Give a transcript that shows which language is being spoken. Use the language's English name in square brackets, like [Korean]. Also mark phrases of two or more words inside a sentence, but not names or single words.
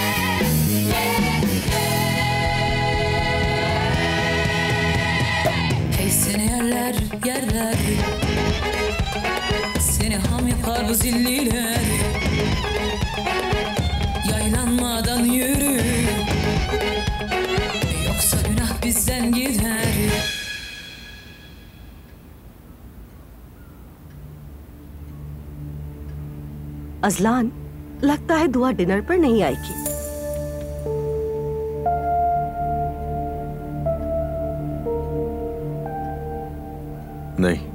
[Turkish] Hey seni yerler yerler, seni ham yapar bu zilliler, yaylanmadan yürü, yoksa günah bizden gider. [Hindi] अजलान, लगता है दुआ डिनर पर नहीं आएगी। नहीं।